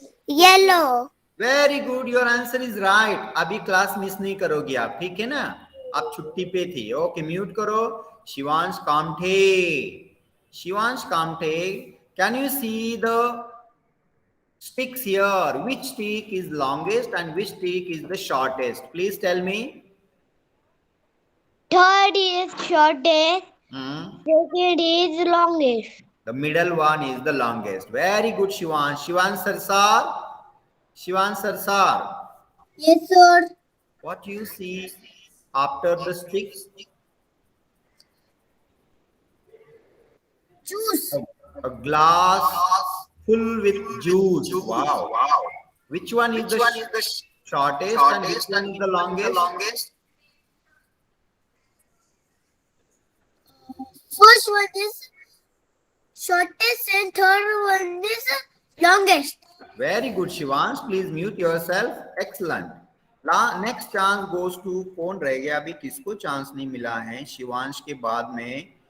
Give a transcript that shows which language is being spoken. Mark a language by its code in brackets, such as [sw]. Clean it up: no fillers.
[en] Yellow. Very good. Your answer is right. [hi] अभी class miss नहीं करोगी आप, ठीक है ना? आप छुट्टी पे थी. ओके, म्यूट करो. Shivansh Kamthe. [en] Shivansh Kamthe, can you see the sticks here? Which stick is longest and which stick is the shortest? Please tell me. Third is shortest. Second is longest. The middle one is the longest. Very good, Shivansh. Shivansh Sarsar. Shivansh Sarsar. Yes, sir. What you see after the sticks? Juice. A glass full with juice. Wow. Which one is the shortest and which one is the longest? First one is shortest and third one is longest. Very good, Shivansh. Please mute yourself. Excellent. Next chance goes to [hi] कौन रह गया? अभी किसको chance नहीं मिला है शिवांश के बाद में?